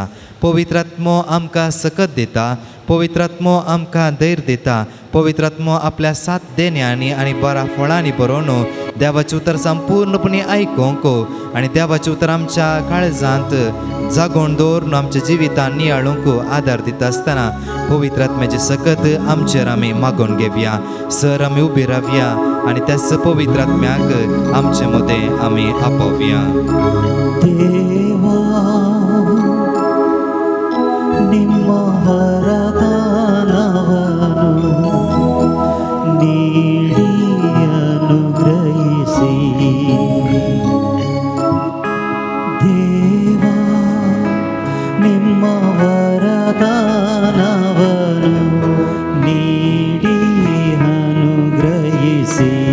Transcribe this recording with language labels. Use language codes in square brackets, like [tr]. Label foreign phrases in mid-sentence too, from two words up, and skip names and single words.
[kok] पवित्र आत्मो आमकां सकत दिता, पवित्र आत्मो आमकां धैर्य दिता, पवित्र आत्मो आपल्या सात देण्यांनी आनी बरा फळांनी भरोवन देवाचें उतर संपूर्णपणी आयकोंक आनी देवाचें उतर आमच्या काळजांत जागोवन दवरून आमच्या जिवितांत नियाळूंक आदार दिता आसतना पवित्र आत्म्याचे सकत आमचेर आमी मागून घेवया. सर आमी उबी रावया आनी त्याच पवित्र आत्म्याक आमचे मदें आमी आपोवया. [kn] ದೇವಾ ನಿಮ್ಮ ವರದಾನವನ್ನು ನೀಡಿ ಅನುಗ್ರಹಿಸಿ. ದೇವಾ ನಿಮ್ಮ ವರದಾನವನ್ನು ನೀಡಿ ಅನುಗ್ರಹಿಸಿ.